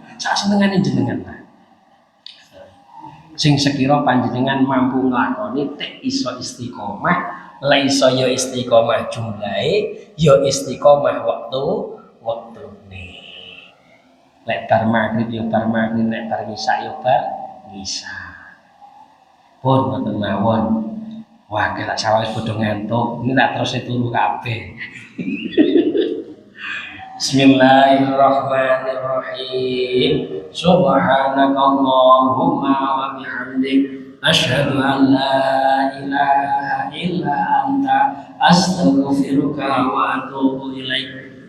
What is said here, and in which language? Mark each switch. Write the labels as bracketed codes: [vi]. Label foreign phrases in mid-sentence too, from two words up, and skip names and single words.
[jv] Sak senengane jenengan lah. Sing sekira panjenengan mampu nglakoni tek iso istiqomah, la iso ya istiqomah jumlahe, ya istiqomah wektune. Lek bar magrib ya bar magrib, lek bar isya ya bar isya. Pun ngoten mawon. Wah, kelak sawise padha ngantuk. Ini tak terus turu kabeh. [ar] بسم الله الرحمن الرحيم. سبحانك اللهم وبحمدك أشهد أن لا إله إلا أنت أستغفرك وأتوب إليك.